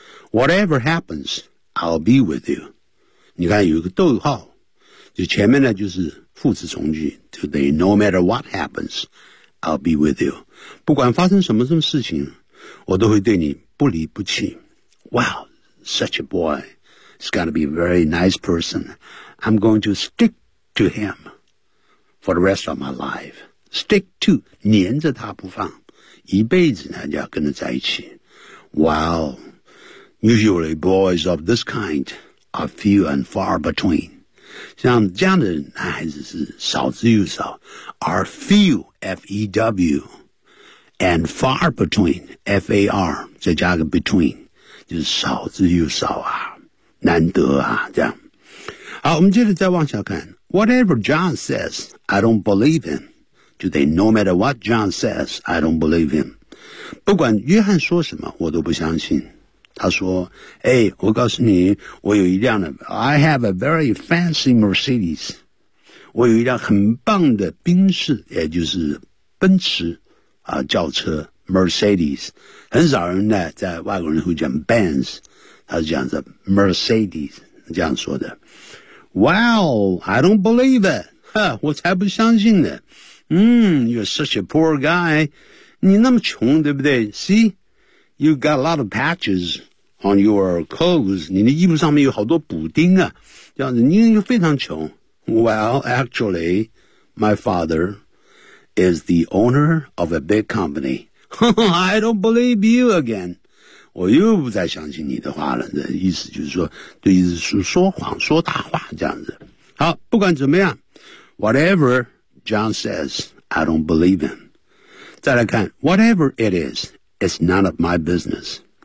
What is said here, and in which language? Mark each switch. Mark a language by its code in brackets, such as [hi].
[en] whatever happens, I'll be with you。 [zh] 你看有一个逗号，就前面呢就是副词从句，就等于 [en] no matter what happens, I'll be with you。 [zh] 不管发生什么什么事情，我都会对你不离不弃。 [en] Wow, such a boy. He's going to be a very nice person. I'm going to stick to him for the rest of my life. [zh] Stick to, 黏着他不放，一辈子呢就要跟他在一起。 [en] Wow, usually boys of this kind are few and far between. [zh] 像这样的男孩子是少之又少， are few, F-E-W, and far between, F-A-R, 再加个 between. 就是少之又少啊，难得啊，这样。好，我们接着再往下看。 [en] Whatever John says, I don't believe him. [zh] 就得 [en] no matter what John says, I don't believe him. [zh] 不管约翰说什么，我都不相信。他说，哎，我告诉你，我有一辆的 [en] I have a very fancy Mercedes. [zh] 我有一辆很棒的宾士，也就是奔驰啊，轿车。 Mercedes， 很少人呢在外国人会讲 Benz， 他是讲的 Mercedes， 这样说的。 [en] Wow, I don't believe it， [zh] 我才不相信呢。 [en] You're such a poor guy， [zh] 你那么穷，对不对 [en] ？See, you got a lot of patches on your clothes， [zh] 你的衣服上面有好多补丁啊，这样子，你又非常穷。 [en] Well, actually, my father is the owner of a big company. I don't believe you again. [zh] 我又不再相信你的话了。这意思就是说，这意思是说谎、说大话这样子。好，不管怎么样 ， [en] whatever John says, I don't believe him. [zh] 再来看 [en] ，whatever it is, it's none of my business.